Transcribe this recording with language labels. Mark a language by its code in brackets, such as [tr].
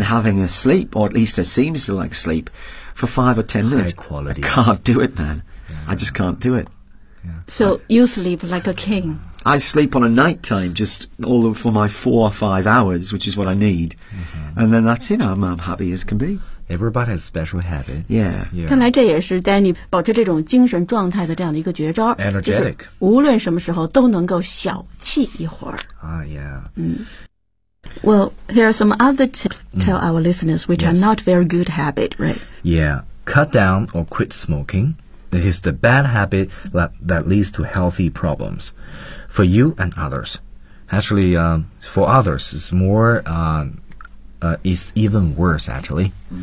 [en] and having a sleep, or at least it seems to like sleep, for 5 or 10 minutes. High quality. I can't do it, man. Yeah. I just can't do it. Yeah. So you sleep like a king. I sleep on a night time just all for my 4 or 5 hours, which is what I need.、Mm-hmm. And then that's it. I'm happy as can be. Everybody has special habit. Yeah. Yeah. [zh] 看来这也是 Danny 保持这种精神状态的这样的一个绝招。 [en] Energetic. [zh] 就是无论什么时候都能够小憩一会儿。 [en] Yeah. Well, here are some other tips tell our listeners which are not very good habit, right? Yeah. Cut down or quit smoking. It is the bad habit that leads to healthy problems for you and others. Actually, for others, it's more... is even worse, actually.